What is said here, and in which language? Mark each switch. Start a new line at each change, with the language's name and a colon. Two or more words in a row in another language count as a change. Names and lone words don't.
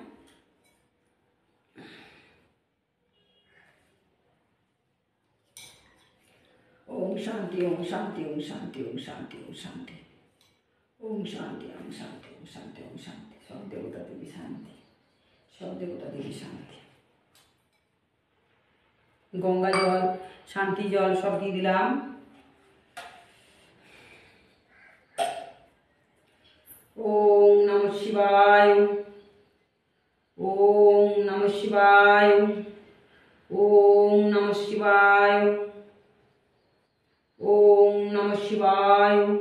Bangla: ওম শান্তি, ওম শান্তি, ওম শান্তি, ওম শান্তি, ওম শান্তি, ওম শান্তি, ওম শান্তি, ওম শান্তি, ওম শান্তি। সব দেবতা দেবী শান্তি, সব দেবতা দেবী শান্তি। গঙ্গা জল, শান্তি জল সব দিয়ে দিলাম।
Sanskrit: ওম নমঃ শিবায়, ওম নমঃ শিবায়, ওম নমঃ শিবায়, ওম নমঃ শিবায়,